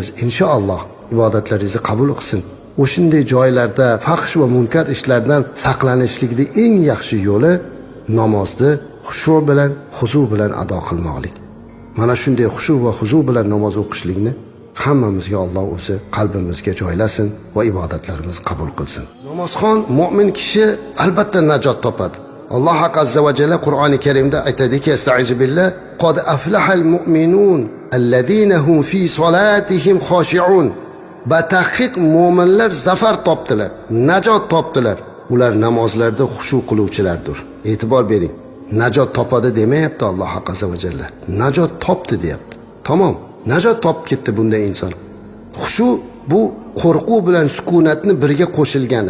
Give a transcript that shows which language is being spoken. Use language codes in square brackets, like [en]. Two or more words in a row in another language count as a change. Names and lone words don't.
[uz] Inshaalloh ibodatlaringizni qabul qilsin. o'shanday joylarda fahsh va munkar ishlardan saqlanishlikning eng yaxshi yo'li namozni xushu bilan, huzu bilan ado qilmoqlik. Mana shunday xushu va huzu bilan namoz o'qishlikni hammamizga Alloh o'zi qalbimizga joylasin va ibodatlarimizni qabul qilsin. Namozxon mu'min kishi albatta najot topadi. Alloh [ar] عز وجل [uz] Qur'oni Karimda aytadiki: [ar] "أستعيذ بالله قد أفلح المؤمنون الذين هم في صلاتهم خاشعون." [uz] Batahqiq mu'minlar zafar topdilar, najot topdilar. Ular namozlarda xushu qiluvchilardir. E'tibor bering. Najot topadi demayapti Alloh [ar] عز وجل. [uz] Najot topdi deyapti. Tamom. Najot topib ketdi bunday inson. Xushu bu qo'rquv bilan sukunatni birga qo'shilgani.